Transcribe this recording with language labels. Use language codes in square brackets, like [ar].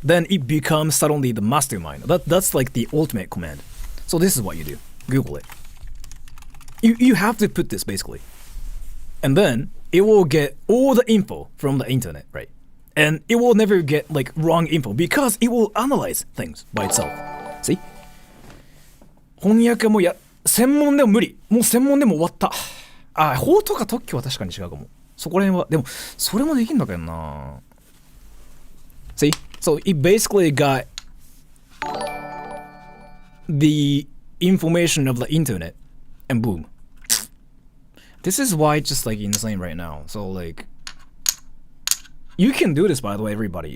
[en] Then it becomes suddenly the mastermind. That's like the ultimate command. So this is what you do. Google it. You have to put this basically. And then it will get all the info from the internet, right? And it will never get like wrong info because it will analyze things by itself. See? [ja] 翻訳も専門でも無理。もう専門でも終わった。法とか特許は確かに違うかも。そこら辺は。でも、それもできんだけどな。 [en] See? So it basically got the information of the internet and boom. This is why it's just like insane right now. So like, you can do this, by the way, everybody.